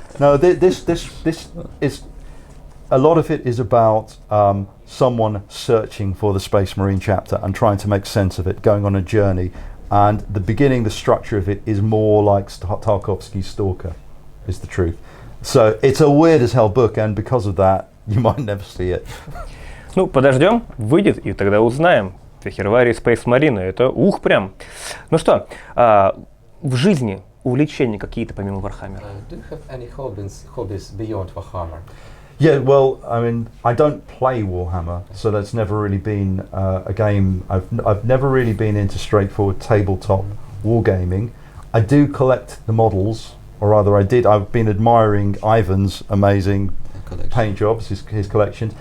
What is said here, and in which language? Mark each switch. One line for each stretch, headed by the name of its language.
English: No, this is a lot of it is about someone searching for the Space Marine chapter and trying to make sense of it, going on a journey. And the beginning, the structure of it is more like Tarkovsky's Stalker, is the truth. So it's a weird as hell book, and because of that, you might never see it.
Russian: Ну, подождем, выйдет, и тогда узнаем. Фехервари Space Marine, это ух прям. Ну что, в жизни увлечения какие-то помимо Warhammer?
English: Do you have any hobbies beyond Warhammer? Yeah, well, I mean, I don't play Warhammer, so that's never really been a game. I've never really been into straightforward tabletop wargaming. I do collect the models, or rather I've been admiring Ivan's amazing paint jobs, his collection.